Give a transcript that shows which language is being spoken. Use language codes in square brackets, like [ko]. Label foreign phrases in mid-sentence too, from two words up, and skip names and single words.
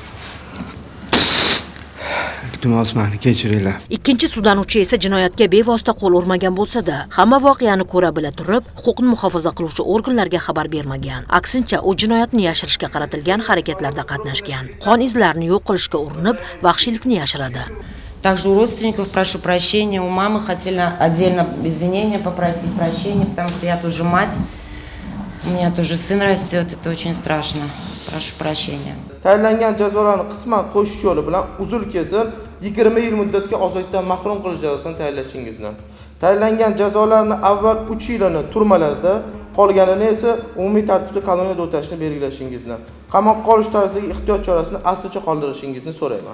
[uz] Iltimos, meni kechiringlar. Ikkinchi sudlanuvchi esa jinoyatga bevosita qo'l urmagan bo'lsa-da, hamma voqeani ko'ra bila turib, huquqni muhofaza qiluvchi organlarga xabar bermagan. Aksincha, u jinoyatni yashirishga qaratilgan harakatlarda qatnashgan. Qon izlarini yo'q qilishga urinib, vahshiylikni yashiradi. [ru] Также у родственников прошу прощения, у мамы хотела отдельно извинения попросить прощения, потому что я тоже мать, у меня тоже сын растет, это очень страшно. Прошу прощения. [uz] Tayinlangan jazolarni qisman qo'shish yo'li bilan uzul kesin 20 yil muddatga ozodlikdan mahrum qilish jazosini tayinlashingizni. Tayinlangan jazolarni avval 3 yilini turmalarda, qolganini esa umumiy tartibda koloniyada o'tashni belgilashingizni, qamoqqa olish tarzidagi ehtiyot chorasini aslicha qoldirishingizni so'rayman.